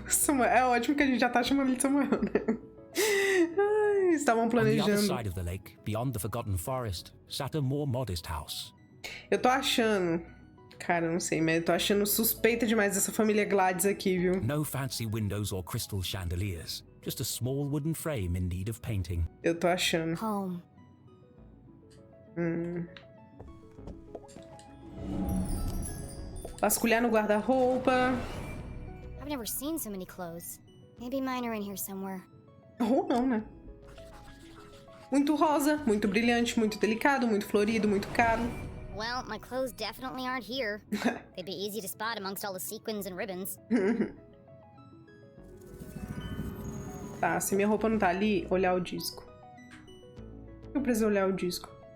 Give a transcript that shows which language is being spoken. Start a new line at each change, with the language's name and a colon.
Portuguese: Samuel, é ótimo que a gente já tá chamando ele de Samuel, né? Ai, estavam
English: On the other
Portuguese: planejando.
English: side of the lake, beyond the Forgotten Forest, sat a more modest house.
Portuguese: Eu tô achando... Cara, não sei, mas eu tô achando suspeita demais essa família Gladys aqui, viu?
English: No fancy windows or crystal chandeliers, just a small wooden frame in need of painting.
Portuguese: Eu tô achando.
English: Home.
Portuguese: Vasculhar no guarda-roupa.
English: I've never seen so many clothes. Maybe mine are in here somewhere.
Portuguese: Ou não, né? Muito rosa, muito brilhante, muito delicado, muito florido, muito caro.
English: Well, my clothes definitely aren't here. They'd be easy to spot amongst all the sequins and ribbons.
Portuguese: Tá, se minha roupa não tá ali, olhar o disco. Eu preciso olhar o disco.